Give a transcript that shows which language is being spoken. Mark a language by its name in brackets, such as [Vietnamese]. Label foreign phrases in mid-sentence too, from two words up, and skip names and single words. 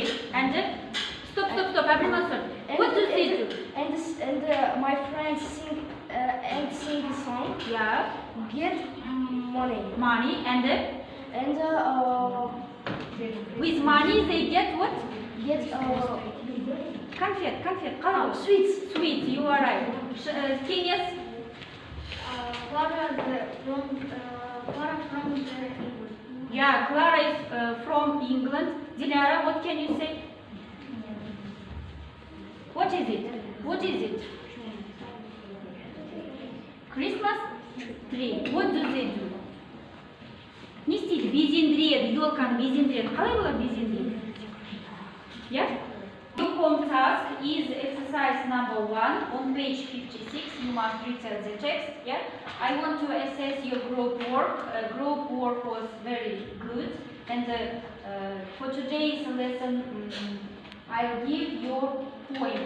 [English] And stop. Everyone, sir. What do they do? And my friends sing the song. Yeah. Get money. Money and And with money they get what? [Kazakh] конфет, қалай? [English] Sweets, you are right. Kenia's Clara from England. yeah, Clara is from England. Dilara, what can you say? What is it? What is it? Christmas tree. What do they do? [Kazakh] Не істейді, безендіреді, елканы безендіреді. Қалай болады безендіреді? [English] Yeah? Your home task is exercise number 1 on page 56. You must read the text. Yeah? I want to assess your group work. Group work was very good. And for today's lesson, I'll give your points.